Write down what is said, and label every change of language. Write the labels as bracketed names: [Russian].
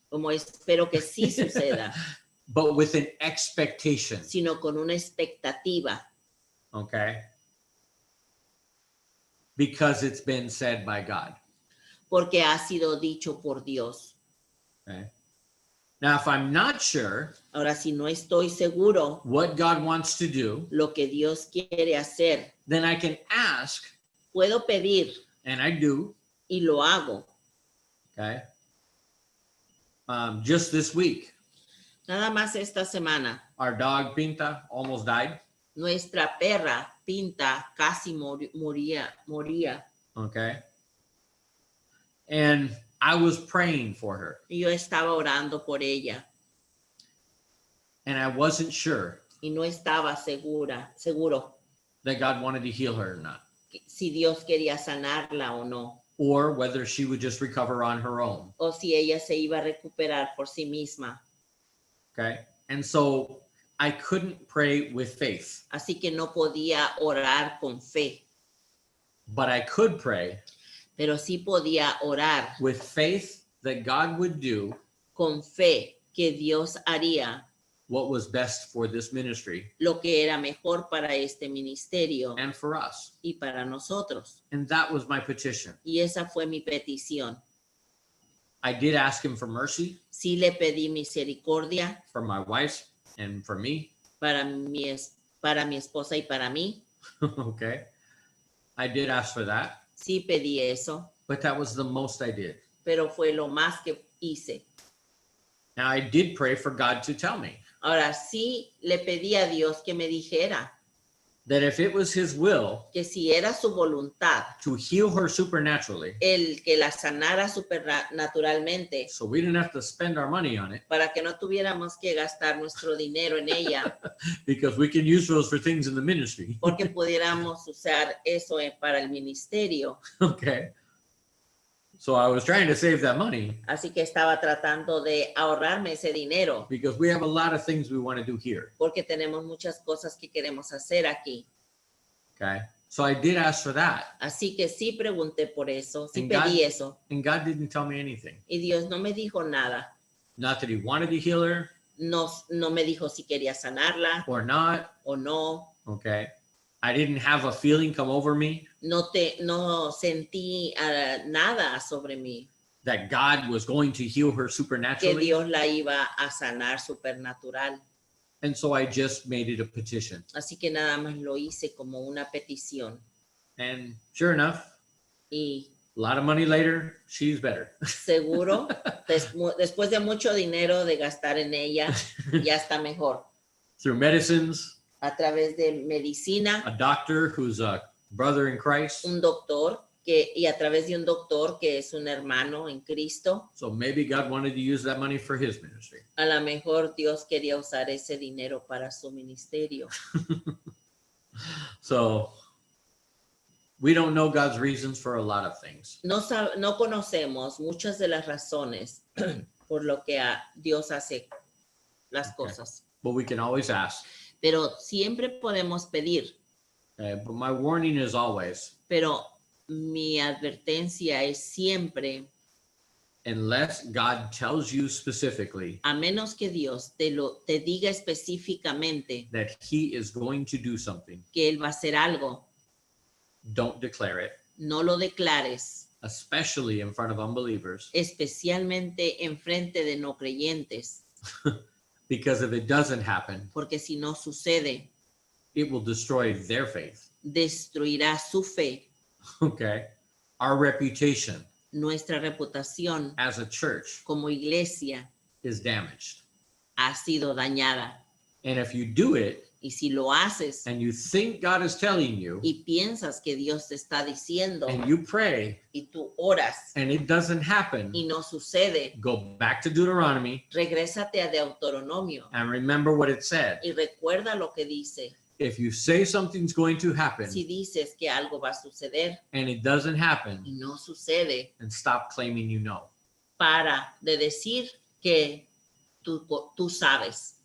[Spanish] como espero que sí suceda, [English] But with an expectation. [Spanish] sino con una expectativa, [English] Okay? Because it's been said by God. [Spanish] porque ha sido dicho por Dios. [English] Okay? Now, if I'm not sure [Spanish] Ahora, si no estoy seguro [English] what God wants to do, [Spanish] lo que Dios quiere hacer, [English] then I can ask, [Spanish] puedo pedir [English] and I do. [Spanish] y lo hago. [English] Okay? Just this week, [Spanish] Nada más esta semana, [English] our dog Pinta almost died. [Spanish] nuestra perra Pinta casi moría. [English] Okay? And I was praying for her, [Spanish] Y yo estaba orando por ella [English] and I wasn't sure [Spanish] y no estaba seguro [English] that God wanted to heal her or not, [Spanish] si Dios quería sanarla o no, [English] or whether she would just recover on her own. [Spanish] o si ella se iba a recuperar por sí misma. [English] Okay? And so I couldn't pray with faith, [Spanish] Así que no podía orar con fe, [English] but I could pray [Spanish] pero sí podía orar [English] with faith that God would do [Spanish] con fe que Dios haría [English] what was best for this ministry [Spanish] lo que era mejor para este ministerio [English] and for us. [Spanish] y para nosotros. [English] And that was my petition. [Spanish] Y esa fue mi petición. [English] I did ask him for mercy [Spanish] Sí le pedí misericordia [English] for my wife and for me. [Spanish] para mi esposa y para mí. [English] Okay? I did ask for that, [Spanish] Sí pedí eso, [English] but that was the most I did. [Spanish] pero fue lo más que hice. [English] Now, I did pray for God to tell me [Spanish] Ahora sí le pedí a Dios que me dijera [English] that if it was his will [Spanish] que si era su voluntad [English] to heal her supernaturally, [Spanish] el que la sanara supernaturalmente [English] so we didn't have to spend our money on it, [Spanish] para que no tuviéramos que gastar nuestro dinero en ella, [English] because we can use those for things in the ministry. [Spanish] porque pudiéramos usar eso para el ministerio. [English] Okay? So I was trying to save that money [Spanish] Así que estaba tratando de ahorrarme ese dinero [English] because we have a lot of things we want to do here. [Spanish] porque tenemos muchas cosas que queremos hacer aquí. [English] Okay? So I did ask for that, [Spanish] Así que sí pregunté por eso, sí [English] And [Spanish] pedí [English] God- [Spanish] eso. [English] and God didn't tell me anything. [Spanish] Y Dios no me dijo nada. [English] Not that he wanted to heal her [Spanish] No me dijo si quería sanarla [English] or not. [Spanish] o no. [English] Okay? I didn't have a feeling come over me. [Spanish] No sentí nada sobre mí. [English] that God was going to heal her [Spanish] que [English] supernaturally. [Spanish] Dios la iba a sanar supernatural. [English] And so I just made it a petition. [Spanish] Así que nada más lo hice como una petición. [English] And sure enough, [Spanish] Y [English] a lot of money later, she's better. [Spanish] seguro, después de mucho dinero de gastar en ella, ya está mejor. [English] Through medicines, [Spanish] A través de medicina, [English] a doctor who's a brother in Christ. [Spanish] un doctor y a través de un doctor que es un hermano en Cristo. [English] So maybe God wanted to use that money for his ministry. [Spanish] A lo mejor Dios quería usar ese dinero para su ministerio. [English] So we don't know God's reasons for a lot of things. [Spanish] No conocemos muchas de las razones por lo que Dios hace las cosas, [English] But we can always ask. [Spanish] pero siempre podemos pedir. [English] But my warning is always, [Spanish] Pero mi advertencia es siempre, [English] unless God tells you specifically [Spanish] a menos que Dios te diga específicamente [English] that he is going to do something, [Spanish] que Él va a hacer algo, [English] don't declare it, [Spanish] no lo declares, [English] especially in front of unbelievers, [Spanish] especialmente en frente de no creyentes, [English] because if it doesn't happen, [Spanish] porque si no sucede, [English] it will destroy their faith. [Spanish] destruirá su fe, [English] Okay. Our reputation [Spanish] nuestra reputación [English] as a church [Spanish] como iglesia [English] is damaged. [Spanish] ha sido dañada. [English] And if you do it [Spanish] Y si lo haces [English] and you think God is telling you [Spanish] y piensas que Dios te está diciendo [English] and you pray [Spanish] y tú oras [English] and it doesn't happen, [Spanish] y no sucede, [English] go back to Deuteronomy [Spanish] regrésate a Deuteronomio [English] and remember what it said. [Spanish] y recuerda lo que dice. [English] If you say something's going to happen [Spanish] Si dices que algo va a suceder [English] and it doesn't happen, [Spanish] y no sucede, [English] then stop claiming you know. [Spanish] para de decir que tú sabes